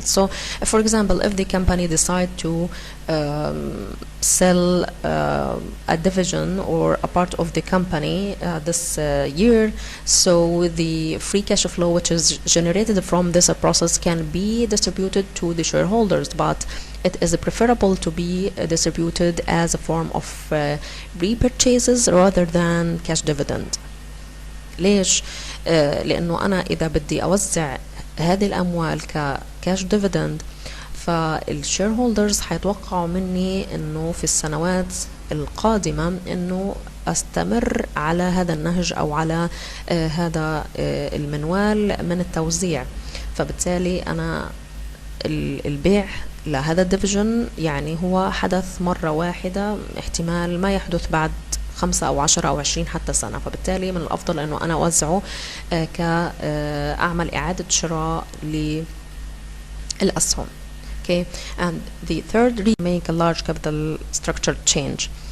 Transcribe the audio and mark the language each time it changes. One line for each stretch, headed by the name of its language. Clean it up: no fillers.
English: So for example, if the company decide to sell a division or a part of the company this year, so the free cash flow which is generated from this process can be distributed to the shareholders, but it is preferable to be distributed as a form of repurchases rather than cash dividend.
Arabic: ليش؟ لأنه أنا إذا بدي أوزع هذه الأموال ككاش ديفيدند، فالشيرهولدرز حيتوقعوا مني إنه في السنوات القادمة إنه أستمر على هذا النهج أو على هذا المنوال من التوزيع. فبالتالي أنا البيع لهذا الديفيجن يعني هو حدث مرة واحدة، احتمال ما يحدث بعد 5 أو 10 أو 20 حتى سنة. فبالتالي من الأفضل أنه أنا أوزعه كأعمل إعادة شراء للأسهم.
English: Okay, and the third reason, make a large capital structure change.